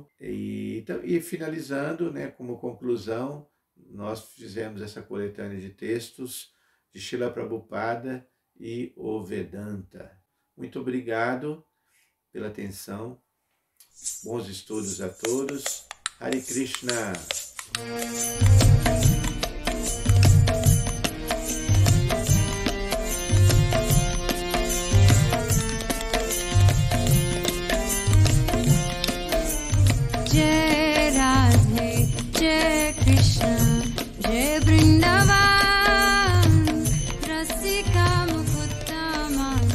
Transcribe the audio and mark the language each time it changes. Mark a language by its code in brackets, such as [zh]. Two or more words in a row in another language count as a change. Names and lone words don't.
[pt] E finalizando, como conclusão, nós fizemos essa coletânea de textos de Srila Prabhupada e o Vedanta. Muito obrigado pela atenção. Bons estudos a todos. Hare Krishna! [hi] जय राधे, जय कृष्ण, जय वृन्दावन, रसिक मुकुट